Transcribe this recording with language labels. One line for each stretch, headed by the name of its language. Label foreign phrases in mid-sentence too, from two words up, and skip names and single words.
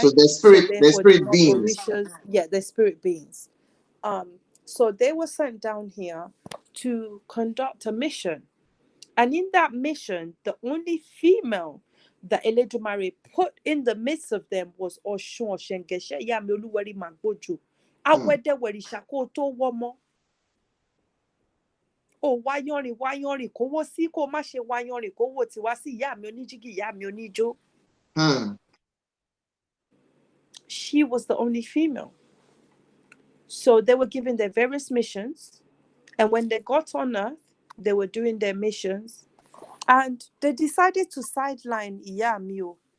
English: So they're spirit beings. Orishas. Yeah, they're spirit beings. So they were sent down here to conduct a mission. And in that mission, the only female that Eledumare put in the midst of them was Oshun Oshengeshe Yami Oluwari Magboju.
Yoruba: Awede Werishako to womo. Oh, wáyọ̀rìn kówó sí kó má ṣe wáyọ̀rìn kówó tiwa sí ìyá mi oníjígì ìyá mi oníjó.
English: She was the only female. So they were given their various missions. And when they got on earth, They were doing their missions, and they decided to sideline Iyamio.